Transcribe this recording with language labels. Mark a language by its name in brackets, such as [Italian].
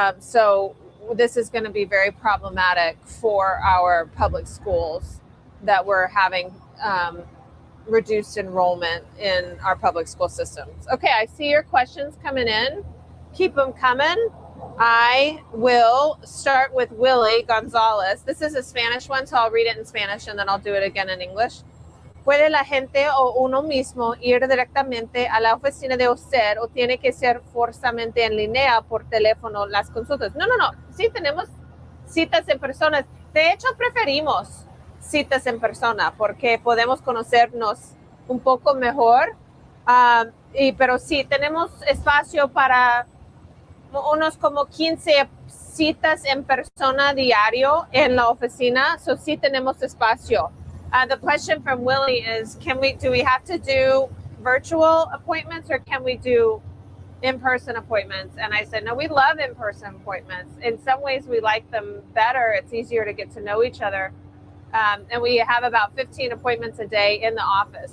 [English] So this is going to be very problematic for our public schools that we're having reduced enrollment in our public school systems. Okay, I see your questions coming in. Keep them coming. I will start with Willie Gonzalez. This is a Spanish one, so I'll read it in Spanish and then I'll do it again in English. [Spanish] ¿Puede la gente o uno mismo ir directamente a la oficina de usted o tiene que ser forzosamente en línea por teléfono las consultas? No. Sí tenemos citas en personas. De hecho, preferimos citas en persona porque podemos conocernos un poco mejor. Pero sí, tenemos espacio para unos como 15 citas en persona diario en la oficina. So sí tenemos espacio. [English] The question from Willie is, do we have to do virtual appointments or can we do in-person appointments? And I said, no, we love in-person appointments. In some ways, we like them better. It's easier to get to know each other. And we have about 15 appointments a day in the office.